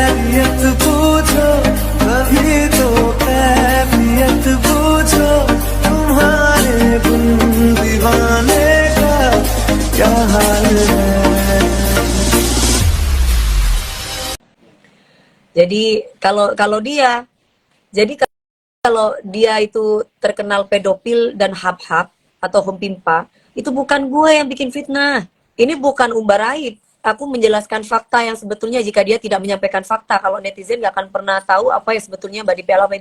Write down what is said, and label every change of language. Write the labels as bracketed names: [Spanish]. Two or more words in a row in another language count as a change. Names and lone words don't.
[Hindi] कैफियत पूछो कभी तो कैफियत पूछो तुम्हारे बिन दीवाने का क्या हाल है. [Indonesian] Jadi kalau dia itu terkenal pedofil dan hap-hap atau humpimpa, itu bukan gue yang bikin fitnah. Ini bukan umbar aib. Aku menjelaskan fakta yang sebetulnya jika dia tidak menyampaikan fakta, kalau netizen nggak akan pernah tahu apa yang sebetulnya Mbak Dipe alami.